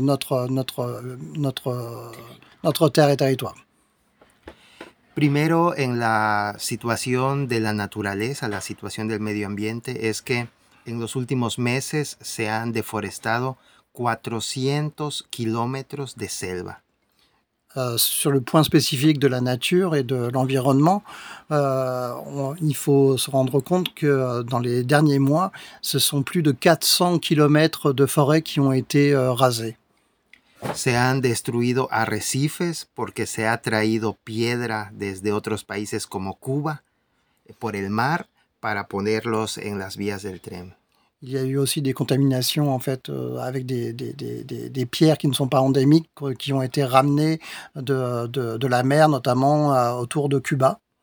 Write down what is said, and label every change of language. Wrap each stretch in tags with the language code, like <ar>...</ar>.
<fr>notre terre et territoire.</fr> <es>Primero, en la situación de la naturaleza, la situación del medio ambiente, es que en los últimos meses se han deforestado 400 kilómetros de selva.</es> <fr>Sur le point spécifique de la nature et de l'environnement, il faut se rendre compte que dans les derniers mois, ce sont plus de 400 kilómetros de forêt qui ont été rasés.</fr> <es>Se han destruido arrecifes porque se ha traído piedra desde otros países como Cuba por el mar para ponerlos en las vías del tren.</es> <fr>Il y a eu aussi des contaminations en fait avec des pierres qui ne sont pas endémiques qui ont été ramenées de la mer notamment autour de Cuba.</fr>